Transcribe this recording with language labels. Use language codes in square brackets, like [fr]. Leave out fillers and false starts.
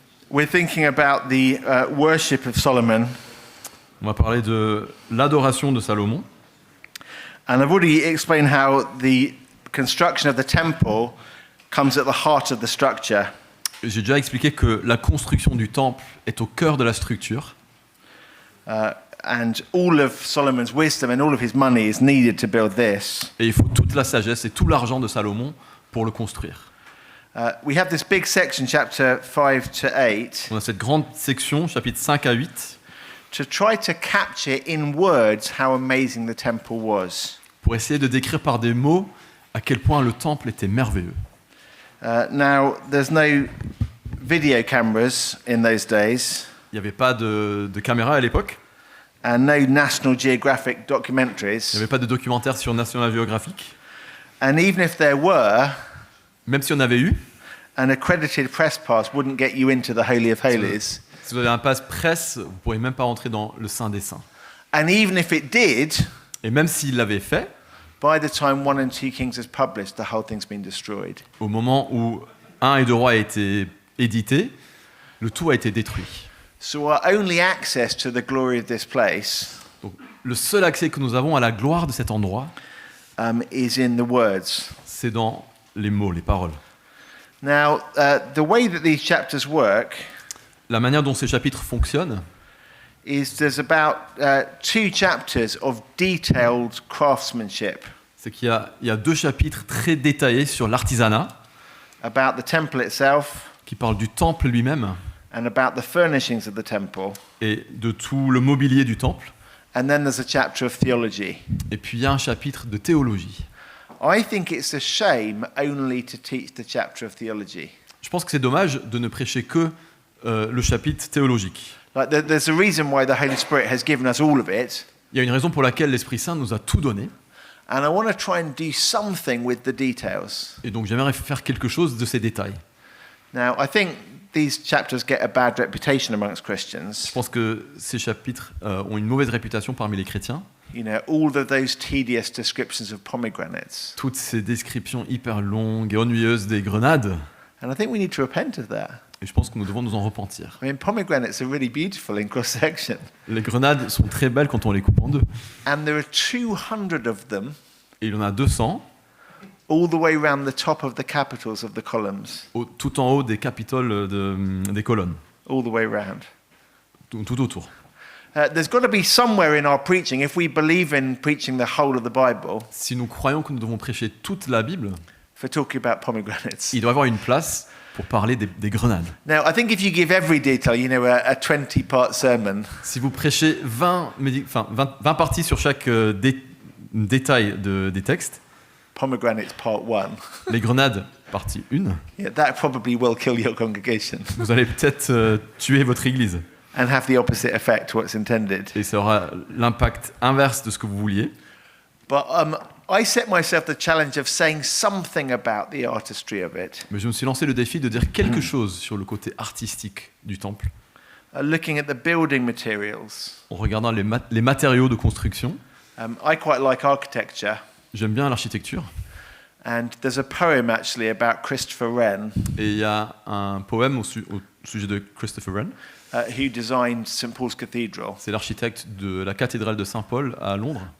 [en] We're thinking about the worship of Solomon, [fr] On va parler de l'adoration de Salomon. [en] and I've already explained how the construction of the temple comes at the heart of the structure. [fr] J'ai déjà expliqué que la construction du temple est au cœur de la structure. [en] And all of Solomon's wisdom and all of his money is needed to build this. [fr] Et il faut toute la sagesse et tout l'argent de Salomon pour le construire. [en] We have this big section, chapter 5 to 8, [fr] On a cette grande section, chapitres 5 à 8, [en] to try to capture in words how amazing the temple was. [fr] pour essayer de décrire par des mots à quel point le temple était merveilleux. [en] Now, there's no video cameras in those days, [fr] Il n'y avait pas de caméra à l'époque, [en] and no National Geographic [fr] il n'y [en] documentaries. [fr] avait pas de documentaire sur National Geographic. [en] And even if there were, [fr] Même si on avait eu, [en] an accredited press pass wouldn't get you into the Holy of Holies. [fr] si vous avez un passe presse, vous ne pourriez même pas rentrer dans le Saint des Saints. [en] And even if it did, [fr] Et même s'il l'avait fait, [en] by the time 1 and 2 Kings is published, the whole thing's been destroyed. [fr] au moment où 1 et 2 Rois a été édité, le tout a été détruit. [en] So our only access to the glory of this place [fr] Donc, le seul accès que nous avons à la gloire de cet endroit, [en] is in the words. [fr] c'est dans les mots, les paroles. [en] Now, the way that these chapters work [fr] La manière dont ces chapitres fonctionnent, [en] is there's about 2 chapters of detailed craftsmanship [fr] c'est qu'il y a 2 chapitres très détaillés sur l'artisanat, [en] about the temple itself [fr] qui parlent du temple lui-même [en] and about the furnishings of the temple. [fr] et de tout le mobilier du temple. [en] And then there's a chapter of theology. [fr] Et puis il y a un chapitre de théologie. [en] I think it's a shame only to teach the chapter of theology. [fr] Je pense que c'est dommage de ne prêcher que le chapitre théologique. [en] Like there's a reason why the Holy Spirit has given us all of it, [fr] Il y a une raison pour laquelle l'Esprit Saint nous a tout donné. [en] and I want to try and do something with the details. [fr] Et donc j'aimerais faire quelque chose de ces détails. [en] Now, I think these chapters get a bad reputation amongst [fr] Je [en] Christians. [fr] pense que ces chapitres ont une mauvaise réputation parmi les chrétiens. [en] You know, all of those tedious descriptions of pomegranates. [fr] Toutes ces descriptions hyper longues et ennuyeuses des grenades. [en] And I think we need to repent of that. [fr] Et je pense que nous devons nous en repentir. [en] I mean, pomegranates are really beautiful in cross-section. [fr] Les grenades sont très belles quand on les coupe en deux. [en] And there are 200 of them [fr] Et il y en a 200 [en] all the way around the top of the capitals of the columns. [fr] tout en haut des capitoles des colonnes, [en] All the way around. [fr] tout autour. [en] There's got to be somewhere in our preaching, if we believe in preaching the whole of the Bible, [fr] Si nous croyons que nous devons prêcher toute la Bible, [en] for talking about pomegranates. [fr] il doit y avoir une place pour parler des grenades. [en] Now, I think if you give every detail, you know, a 20-part sermon, [fr] Si vous prêchez 20 parties sur chaque détail des textes, [en] pomegranates part 1, [fr] les grenades, partie 1, [en] yeah, that probably will kill your congregation [fr] vous allez peut-être tuer votre église. [en] and have the opposite effect to what's intended. [fr] Et ça aura l'impact inverse de ce que vous vouliez. [en] But I set myself the challenge of saying something about the artistry of it, [fr] Mais je me suis lancé le défi de dire quelque chose sur le côté artistique du temple, [en] looking at the building materials. [fr] en regardant les matériaux de construction. [en] I quite like architecture, [fr] J'aime bien l'architecture. [en] and there's a poem actually about Christopher Wren, [fr] Et il y a un poème au sujet de Christopher Wren. [en] who designed St. Paul's Cathedral, [fr] C'est l'architecte de la cathédrale de Saint-Paul à Londres.